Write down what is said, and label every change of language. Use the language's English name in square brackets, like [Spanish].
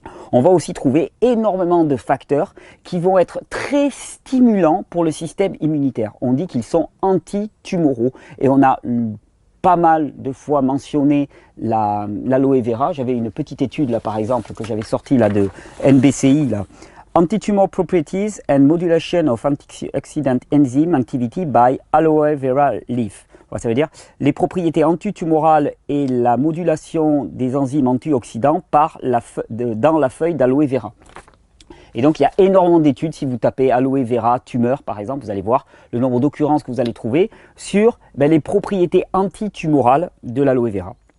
[French] On va aussi trouver énormément de facteurs qui vont être très stimulants pour le système immunitaire. On dit qu'ils sont antitumoraux et on a pas mal de fois mentionné l'aloe vera. J'avais une petite étude là par exemple que j'avais sortie là de NBCI là. [English] Anti-tumor properties and modulation of antioxidant enzyme activity by aloe vera leaf. [French] Voilà, ça veut dire les propriétés antitumorales et la modulation des enzymes antioxydants dans la feuille d'aloe vera. Et donc il y a énormément d'études, si vous tapez aloe vera tumeur par exemple, vous allez voir le nombre d'occurrences que vous allez trouver sur les propriétés antitumorales de l'aloe vera.